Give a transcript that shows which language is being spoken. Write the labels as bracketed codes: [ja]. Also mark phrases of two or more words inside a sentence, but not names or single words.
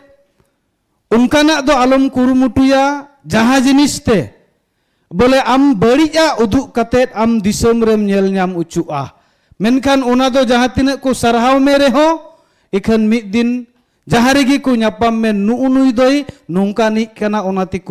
[sat] उनकाना दो आलम कुरुमुटुया जहां जिनिसते बोले आम बड़िया उदुक कतेत आम दिसम रेम नेल ᱧᱟᱢ उचुआ मेनखान ओना दो जहां तिना को सरहाव में रेहो इखन मिद दिन जहां रेगी को ᱧᱟᱯᱟᱢ में नुई दोई नोंकानी कना ओनाते को